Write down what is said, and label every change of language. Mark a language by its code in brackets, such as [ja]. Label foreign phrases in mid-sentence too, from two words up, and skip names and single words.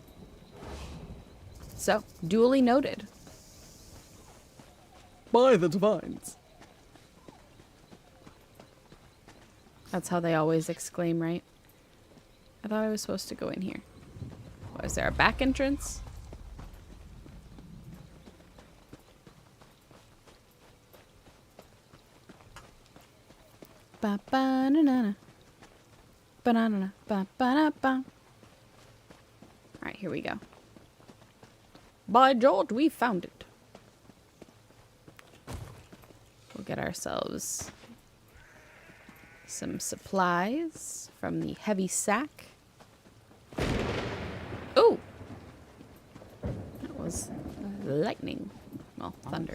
[en] So, duly noted. By the divines. That's how they always exclaim, right? I thought I was supposed to go in here. What, is there a back entrance? Ba ba na na na. Ba na na na. Ba ba na ba. Alright, here we go. By George, we found it. We'll get ourselves some supplies from the heavy sack. Oh! That was lightning. Well, thunder.